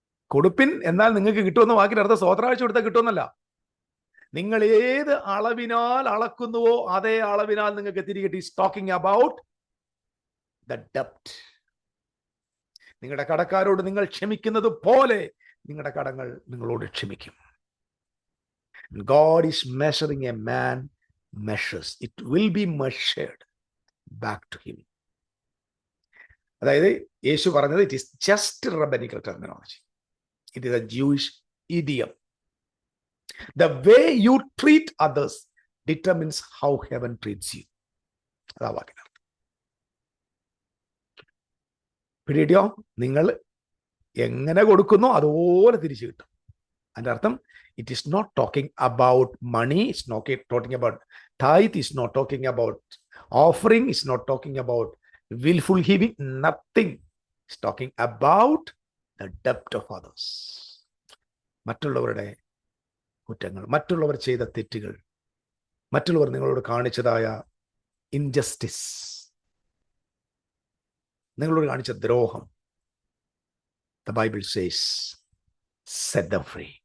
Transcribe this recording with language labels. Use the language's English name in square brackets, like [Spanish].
[Malayalam] കൊടുപ്പിൻ എന്നാൽ നിങ്ങൾക്ക് കിട്ടുമെന്ന വാക്കിന്റെ അർത്ഥം സ്വോത്രാഴ്ച കൊടുത്താൽ കിട്ടുമെന്നല്ല. നിങ്ങൾ ഏത് അളവിനാൽ അളക്കുന്നുവോ അതേ അളവിനാൽ നിങ്ങൾക്ക് തിരികെ. [English] Is talking about the ഡെപ്റ്റ്. [Malayalam] നിങ്ങളുടെ കടക്കാരോട് നിങ്ങൾ ക്ഷമിക്കുന്നത് പോലെ നിങ്ങളുടെ കടങ്ങൾ നിങ്ങളോട് ക്ഷമിക്കും. [English] God is measuring a man measures. It will be measured back to him. [Malayalam] അതായത് യേശു പറഞ്ഞത് [English] It is just rabbinical terminology. It is a Jewish idiom. The way you treat others determines how heaven treats you. [Malayalam] അതാ വാക്കിനർത്ഥം. പിടിയോ, നിങ്ങൾ എങ്ങനെ കൊടുക്കുന്നോ അതുപോലെ തിരിച്ചു കിട്ടും. അതിൻ്റെ അർത്ഥം [English] It is not talking about money, it's not talking about tithe, is not talking about offering, is not talking about willful giving, nothing. It's talking about the debt of others. [Malayalam] മറ്റുള്ളവരുടെ കുറ്റങ്ങൾ, മറ്റുള്ളവർ ചെയ്ത തെറ്റുകൾ, മറ്റുള്ളവർ നിങ്ങളോട് കാണിച്ചതായ ഇൻജസ്റ്റിസ്, നിങ്ങളോട് കാണിച്ച ദ്രോഹം. [English] The Bible says, set them free.